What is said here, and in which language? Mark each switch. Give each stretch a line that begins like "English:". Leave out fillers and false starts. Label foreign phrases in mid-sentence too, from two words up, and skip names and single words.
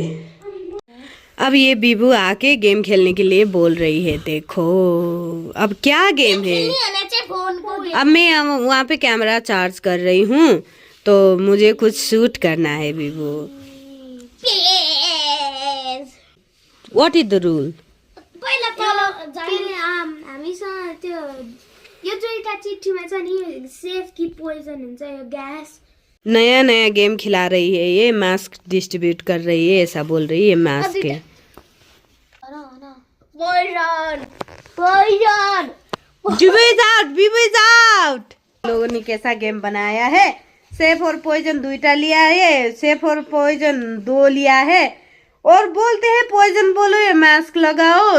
Hindi: अब ये बीबू आके गेम खेलने के लिए बोल रही है, देखो अब क्या गेम है। अब मैं वहाँ पे
English: camera charge
Hindi: कर रही हूँ, तो मुझे कुछ शूट करना है बीबू।
English: What is the rule?
Nepali: पहिला हामीसँग त्यो यो दुईटा चिठीमा छ नि सेफ कि पोइजन हुन्छ यो ग्यास
Hindi: नया नया गेम खिला रही है ये,
English: mask distribute
Hindi: कर रही है, ऐसा बोल रही है मास्क है।
English: poison poison
Hindi: बीबी आउट। लोगों ने कैसा गेम बनाया है, सेफ और पॉइजन दुईटा लिया है, सेफ और पॉइजन 2 लिया है और बोलते हैं पॉइजन बोलो या मास्क लगाओ।